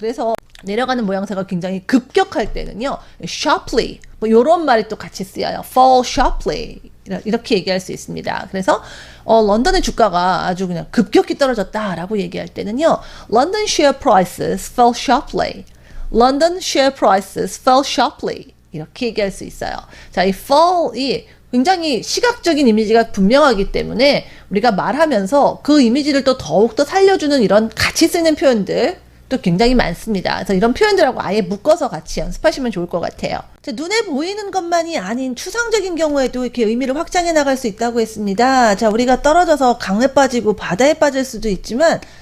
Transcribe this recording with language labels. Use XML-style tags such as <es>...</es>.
<ko>그래서 내려가는 모양새가 굉장히 급격할 때는요, sharply 뭐 이런 말이 또 같이 쓰여요. fall sharply 이렇게 얘기할 수 있습니다. 그래서 런던의 주가가 아주 그냥 급격히 떨어졌다라고 얘기할 때는요,</ko> <en>London share prices fell sharply. London share prices fell sharply.</en> <ko>이렇게 얘기할 수 있어요. 자, 이 fall이 굉장히 시각적인 이미지가 분명하기 때문에 우리가 말하면서 그 이미지를 또 더욱더 살려주는 이런 같이 쓰는 표현들 또 굉장히 많습니다. 그래서 이런 표현들하고 아예 묶어서 같이 연습하시면 좋을 것 같아요. 자, 눈에 보이는 것만이 아닌 추상적인 경우에도 이렇게 의미를 확장해 나갈 수 있다고 했습니다. 자, 우리가 떨어져서 강에 빠지고 바다에 빠질 수도 있지만</ko>